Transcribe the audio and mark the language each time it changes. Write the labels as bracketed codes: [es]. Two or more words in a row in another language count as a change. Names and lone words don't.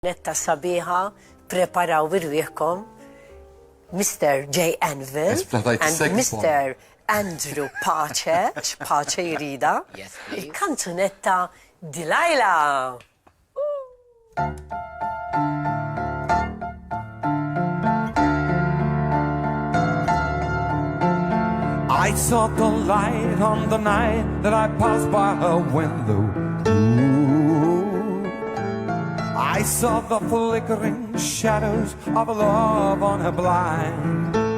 [mt] Netta sabiħa, preparaw irwieħkom, Mr. J. Janvil and Mr. Andrew Pace jirida, il-kanzunetta Delilah. [en] I saw the light on the night that I passed by her window. I saw the flickering shadows of a love on her blind.